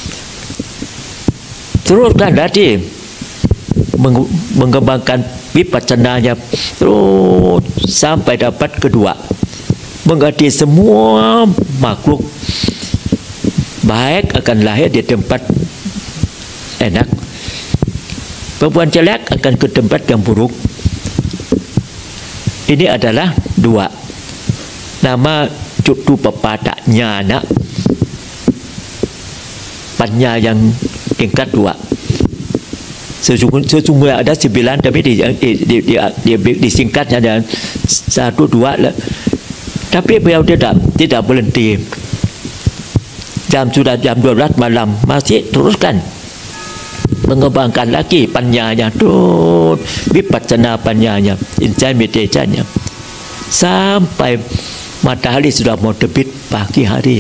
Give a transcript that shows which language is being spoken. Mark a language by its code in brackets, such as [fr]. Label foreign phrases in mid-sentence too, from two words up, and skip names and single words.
[id] Teruskan tadi mengembangkan vipassananya terus sampai dapat kedua, mengerti semua makhluk baik akan lahir di tempat enak, perempuan jelek akan ke tempat yang buruk. Ini adalah 2 nama [pi] Cuttupapada jnana, [id] panya yang tingkat 2. Sesungguhnya ada 9, tapi disingkatnya ada 1, 2. Tapi beliau tidak berhenti. Sudah jam 12 malam masih teruskan mengembangkan lagi panyanya, terus vipassana panyanya, [en] insight meditationnya, [id] sampai matahari sudah mau terbit pagi hari.